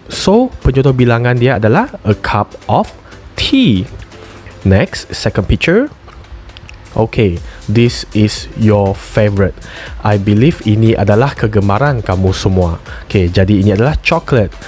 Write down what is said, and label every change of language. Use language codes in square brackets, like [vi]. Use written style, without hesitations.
[ms] So penjodoh bilangan dia adalah [en] a cup of tea. Next, second picture. Okay, this is your favorite. I believe [ms] ini adalah kegemaran kamu semua. Okay, jadi ini adalah coklat.